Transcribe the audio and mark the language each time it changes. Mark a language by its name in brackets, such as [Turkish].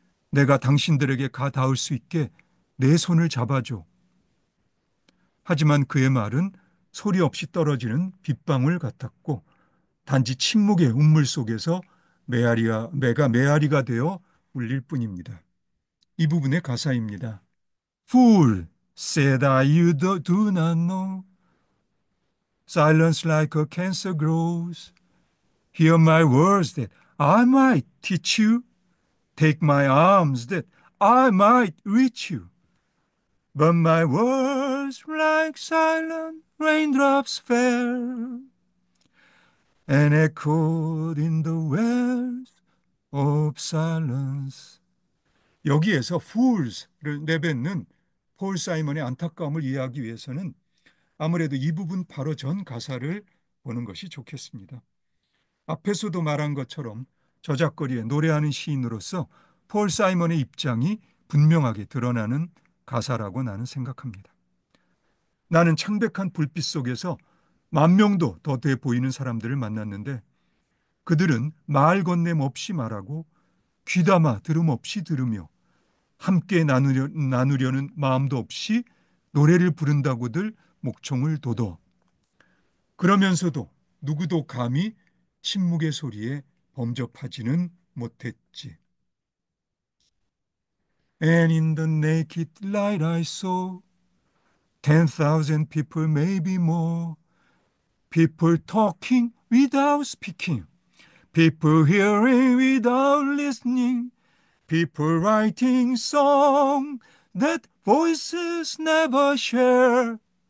[Korean] 내가 당신들에게 가 닿을 수 있게 내 손을 잡아줘. 하지만 그의 말은 소리 없이 떨어지는 빗방울 같았고 단지 침묵의 운물 속에서 매가 메아리가 되어 울릴 뿐입니다. 이 부분의 가사입니다. [English] Fool, said I, you do not know. Silence like a cancer grows. Hear my words that I might teach you. Take my arms that I might reach you. But my words like silent raindrops fell and echoed in the wells of silence. [Korean] 여기에서 fools를 내뱉는 폴 사이먼의 안타까움을 이해하기 위해서는 아무래도 이 부분 바로 전 가사를 보는 것이 좋겠습니다. 앞에서도 말한 것처럼 저작거리에 노래하는 시인으로서 폴 사이먼의 입장이 분명하게 드러나는 가사라고 나는 생각합니다. 나는 창백한 불빛 속에서 10,000도 더 돼 보이는 사람들을 만났는데 그들은 말 건넴 없이 말하고 귀담아 들음 없이 들으며 함께 나누려는 마음도 없이 노래를 부른다고들 목청을 돋워. 그러면서도 누구도 감히 침묵의 소리에 범접하지는 못했지. [English] And in the naked light I saw 10,000 people, maybe more. People talking without speaking. People hearing without listening. People writing songs that voices never share.